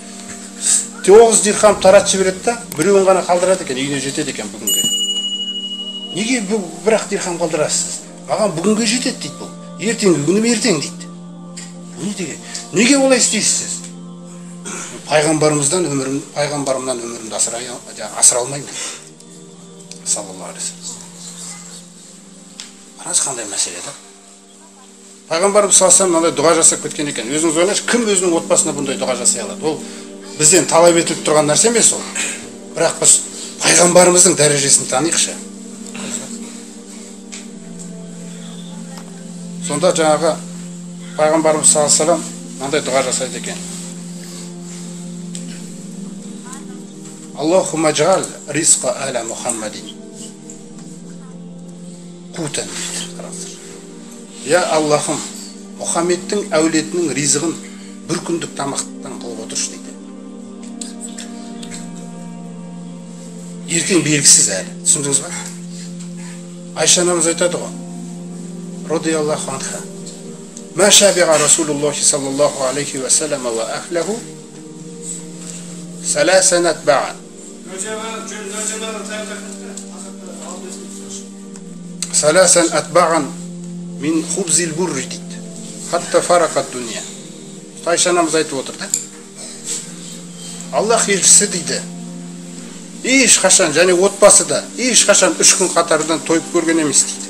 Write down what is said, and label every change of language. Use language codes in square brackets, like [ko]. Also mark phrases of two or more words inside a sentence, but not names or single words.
[kk] 9 дирхам таратып жібереді да, біреуін ғана қалдырады екен, үйіне жетеді екен бүгінге. Неге бірақ дирхам қалдырасыз? Маған бүгінге жетеді дейді бұл. Ертеңгі күнім ертең дейді. Не деген? Неге олай істейсіз? Пайғамбарымнан өмірімді асыра алмаймын. [ar] صلى الله عليه وسلم. [kk] Қараңыз қандай мәселе да? Пайғамбарымыз [ar] صلى الله عليه وسلم [kk] мынандай дұға жасап кеткен екен. Өзіңіз ойлаңызшы, кім өзінің отбасына бұндай дұға жасай алады? Ол бізден талап етіліп тұрған нәрсе емес ол. Бірақ біз пайғамбарымыздың дәрежесін таниықшы. Сонда жаңағы пайғамбарымыз [ar] صلى الله عليه وسلم [kk] мынандай дұға жасайды екен. [ar] اللهم اجعل رزق آل محمد قوتا дейді. [kk] Я Аллахым, Мұхаммедтің әулетінің ризығын бір күндік тамақтан қылып отыршы дейді. ертең белгісіз әлі. Түсіндіңіз ба? Айша анамыз айтады ғой, [ar] رضي الله عنها ما شبع رسول الله صلى الله عليه وسلم وأهله ثلاثا تباعا. ثلاثا تباعا من خبز البر дейді. حتى فارق الدنيا. [kk] Айша анамыз айтып отыр да. Аллах елшісі дейді, еш қашан, және отбасы да, еш қашан 3 күн қатарынан тойып көрген емес дейді.